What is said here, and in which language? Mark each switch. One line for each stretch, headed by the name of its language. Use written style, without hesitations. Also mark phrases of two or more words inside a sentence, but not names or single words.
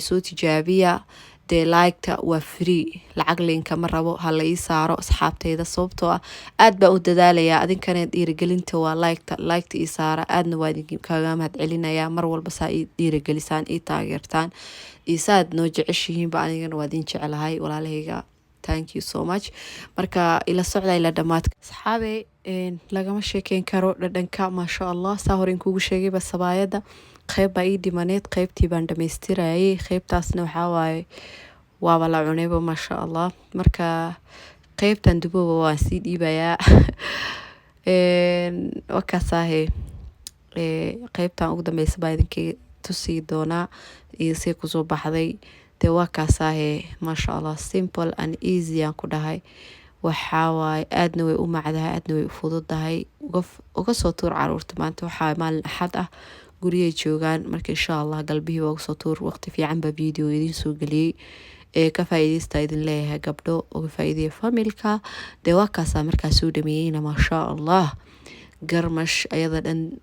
Somali: soo tijaabiya dee like-ta waa free lacag linka ma rabo hala ii saaro asxaabteyda sababtoo ah aad baan u dadaalayaa adinkana dhiirigelinta waa like-ta ii saara aadna waa idinkaga mahad celinayaa mar walba saa ii dhiirigelisaan ii taageertaan iyo saad noo jeceshihiin ba anigana waa idin jecelahay walaalahayga.
English: thank you so much.
Somali: marka ila socda ila dhamaadka asxaabey lagama sheekeyn karo dhadhanka
Arabic: ما شاء الله.
Somali: saa hore kuugu sheegay ba sabaayada qayb baa ii dhimaneed qaybtii baan dhamaystirayay qaybtaasna waxaa waaye waaba la cunayba
Arabic: ما شاء الله.
Somali: marka qaybtan dubooba waan sii dhiibayaa. wakaasahe qaybtan ugu dambeysa baa idinka tusi doonaa iyo say kusoo baxday. dee waa kaasahe
Arabic: ما شاء الله
English: simple and easy
Somali: aan ku dhahay. waxaa waaye aadna way u macdahay aadna way u fududahay. uga soo tuur caruurta maanta waxaa maalin axad ah guriyay joogaan marka
Arabic: إن شاء الله
Somali: galbihii waa soo tuur waqti fiican ba video idin soo galiyay. ka faa'iideysta idin leeyahay gabdho uga faa'iideeya familka dee waa kaasaa markaa soo dhameeyeyna
Arabic: ما شاء الله
Somali: garmash ayada dhan